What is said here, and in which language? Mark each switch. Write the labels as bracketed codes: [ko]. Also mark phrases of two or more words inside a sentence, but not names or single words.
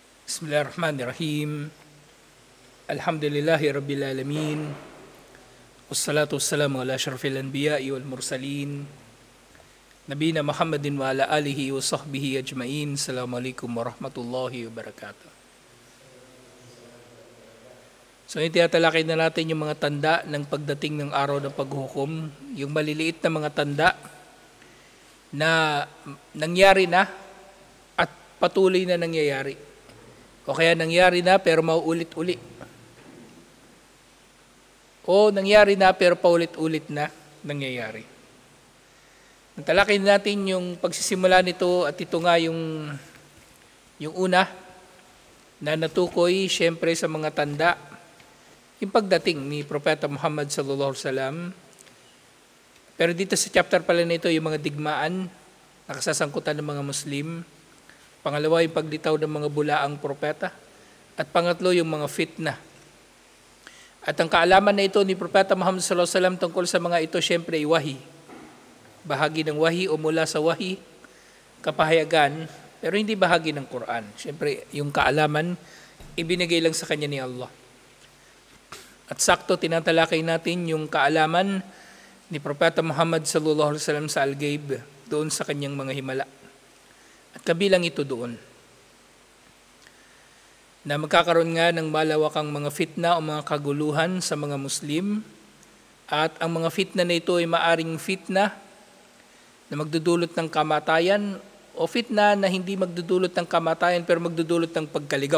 [ar] بسم الله الرحمن الرحيم. الحمد لله رب العالمين. والصلاة والسلام على أشرف الأنبياء والمرسلين. نبينا محمد وعلى آله وصحبه أجمعين. السلام عليكم ورحمة الله وبركاته. [tl] So, itiatalakay na natin yung mga tanda ng pagdating ng araw ng paghukom. Yung maliliit na mga tanda na nangyari na at patuloy na nangyayari. O kaya nangyari na pero mauulit-ulit. O nangyari na pero paulit-ulit na nangyayari. Talakay natin yung pagsisimula nito at ito nga yung una na natukoy siyempre sa mga tanda. Yung pagdating ni Propeta Muhammad [ar] صلى الله عليه وسلم. [tl] Pero dito sa chapter pala nito yung mga digmaan na kasasangkutan ng mga Muslim. Pangalawa, yung paglitaw ng mga bulaang propeta. At pangatlo, yung mga fitna. At ang kaalaman na ito ni Propeta Muhammad [ar] صلى الله عليه وسلم [tl] tungkol sa mga ito, syempre, ay wahi. Bahagi ng wahi o mula sa wahi, kapahayagan, pero hindi bahagi ng Quran. Syempre, yung kaalaman, ibinigay lang sa kanya ni Allah. At sakto, tinatalakay natin yung kaalaman ni Propeta Muhammad [ar] صلى الله عليه وسلم [tl] sa Al-Ghaib, doon sa kanyang mga himala. At kabilang ito doon, na magkakaroon nga ng malawakang mga fitna o mga kaguluhan sa mga Muslim, at ang mga fitna na ito ay maaring fitna na magdudulot ng kamatayan o fitna na hindi magdudulot ng kamatayan pero magdudulot ng pagkaligaw.